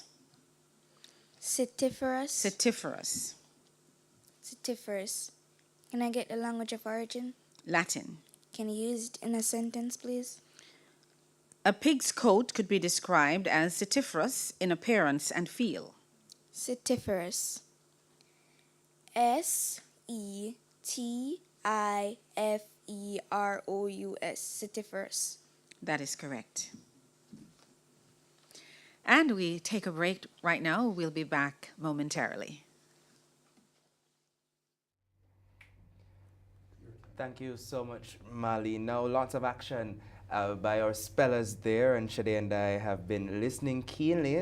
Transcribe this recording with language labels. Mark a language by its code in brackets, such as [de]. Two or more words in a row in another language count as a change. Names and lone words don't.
[en] Citiferous. Citiferous. Citiferous. Can I get the language of origin? Latin. Can you use it in a sentence, please? A pig's coat could be described as citiferous in appearance and feel. Citiferous. Citiferous. Tiferous. Citiferous. That is correct. And we take a break right now. We'll be back momentarily. Thank you so much, Mali. Now, lots of action by our spellers there, and Shade and I have been listening keenly.